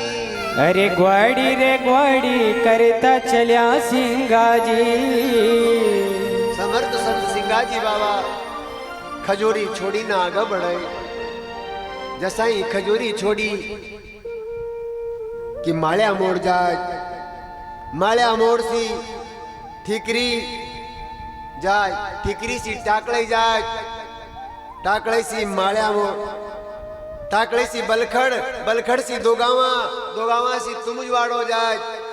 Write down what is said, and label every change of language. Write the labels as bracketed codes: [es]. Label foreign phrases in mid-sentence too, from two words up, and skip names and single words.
[noe] अरे ग्वाडी रे ग्वाडी करता चल्या सिंगाजी समर्थ संत सिंगाजी बाबा खजोरी छोड़ी ना आगे बढ़े जसा ही खजोरी छोड़ी कि माळ्या मोड़ जाए माळ्या मोड़ सी ठिकरी जाय ठिकरी सी टाकळी जाय टाकळी सी माळ्या मोड़ टाकळी सी बलखड़ बलखड़ सी दोगावा दोगावा सी तुमुजवाड़ो जाय